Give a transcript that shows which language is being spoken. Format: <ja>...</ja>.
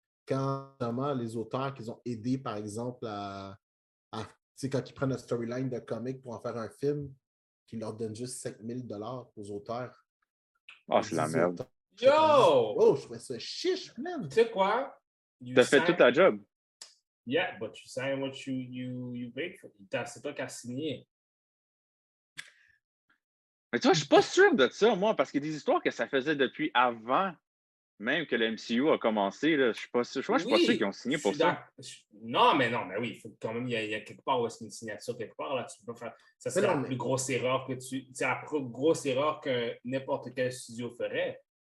<fr>Quand vraiment les auteurs qu'ils ont aidé, par exemple, tu sais, quand ils prennent un storyline de comic pour en faire un film, qu'ils leur donnent juste 5 000 $ aux auteurs. Ah, c'est la merde. Yo! Oh, je trouvais ça chiche, man! Tu sais quoi? T'as fait toute ta job.</fr> <en>Yeah, but you sign what you paid for.</en> <fr>C'est toi qui as signé. Mais tu vois, je suis pas sûr de ça, moi, parce qu'il y a des histoires que ça faisait depuis avant même que le MCU a commencé. Là. Je suis pas sûr. Je suis pas sûr qu'ils ont signé pour ça. Non, mais oui, il faut quand même, il y a quelque part où est-ce qu'il y a une signature quelque part. Là, tu peux pas faire. Ça serait la plus grosse erreur que c'est la plus grosse erreur que n'importe quel studio ferait.</fr>